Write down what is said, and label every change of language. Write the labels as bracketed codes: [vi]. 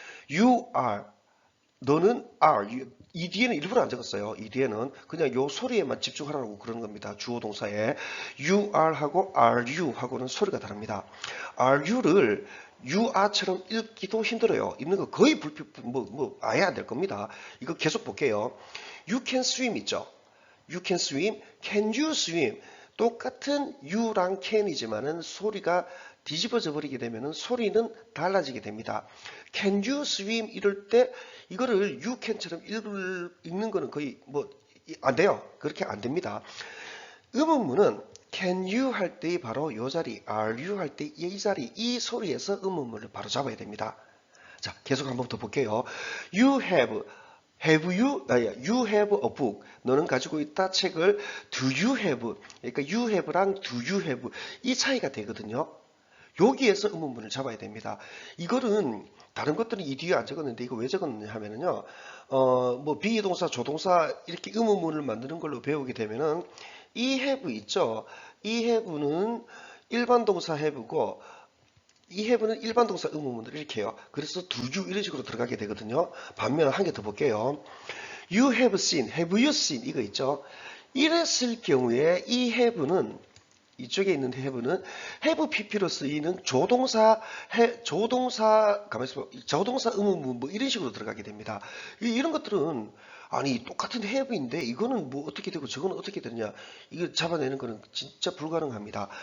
[en] You are [ko] 너는 are 이 뒤에는 일부러 안 적었어요. 이 뒤에는 그냥 요 소리에만 집중하라고 그러는 겁니다. 주어 동사에 [en] you are [ko] 하고 [en] are you [ko] 하고는 소리가 다릅니다. [en] are you [ko] 를 [en] you are [ko] 처럼 읽기도 힘들어요. 읽는 거 거의 아예 안 될 겁니다. 이거 계속 볼게요. [en] You can swim [ko] 있죠. [en] You can swim, can you swim? [ko] 똑같은 you랑 can이지만은 소리가 뒤집어져 버리게 되면은 소리는 달라지게 됩니다. [en] Can you swim [ko] 이럴 때 이거를 [en] you can [ko] 처럼 읽는 거는 거의 뭐 안 돼요. 그렇게 안 됩니다. 의문문은 [en] can you [ko] 할 때의 바로 이 자리, [en] are you [ko] 할 때 이 자리, 이 소리에서 의문문을 바로 잡아야 됩니다. 자, 계속 한번 더 볼게요. [en] You you have a book. [ko] 너는 가지고 있다 책을 [en] do you have. [ko] 그러니까 [en] you have [ko] 랑 do you have 이 차이가 되거든요. 여기에서 의문문을 잡아야 됩니다. 이거는 다른 것들은 이 뒤에 안 적었는데 이거 왜 적었느냐 하면은요. 뭐 비동사, 조동사 이렇게 의문문을 만드는 걸로 배우게 되면은 이 have 있죠. 이 have는 일반 동사 have고 이 have는 일반 동사 의문문을 이렇게 해요. 그래서 [en] do you [ko] 이런 식으로 들어가게 되거든요. 반면 한 개 더 볼게요. [en] You have seen, have you seen [ko] 이거 있죠. 이랬을 경우에 이 have는 이쪽에 있는 have는 [en] have pp [ko] 로 쓰이는 조동사 조동사 의문문 뭐 이런 식으로 들어가게 됩니다. 이런 것들은 아니 똑같은 have인데 이거는 뭐 어떻게 되고 저거는 어떻게 되느냐 이거 잡아내는 거는 진짜 불가능합니다.